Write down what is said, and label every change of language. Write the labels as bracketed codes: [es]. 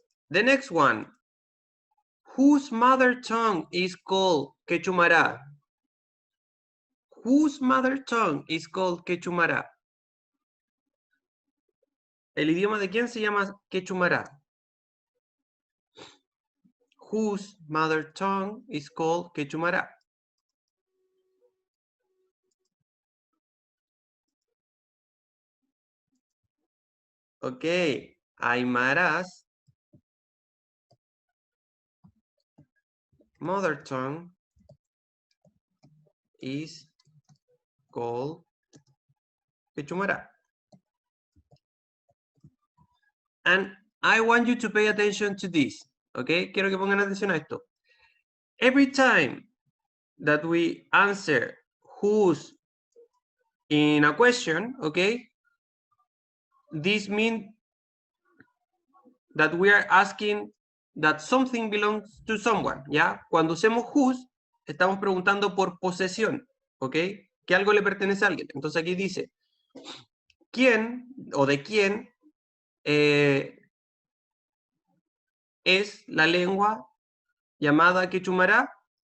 [en] The next one. Whose mother tongue is called Quechumara? Whose mother tongue is called Quechumara? [es] ¿El idioma de quién se llama Quechumara? [en] Whose mother tongue is called Quechumara? Okay, Aymara's mother tongue is called Quechumara. And I want you to pay attention to this, okay? [es] Quiero que pongan atención a esto. [en] Every time that we answer whose in a question, okay? This means that we are asking that something belongs to someone, ¿ya? [es] Cuando usemos whose, estamos preguntando por posesión, ¿ok? Que algo le pertenece a alguien. Entonces aquí dice, ¿quién o de quién es la lengua llamada Quechumara?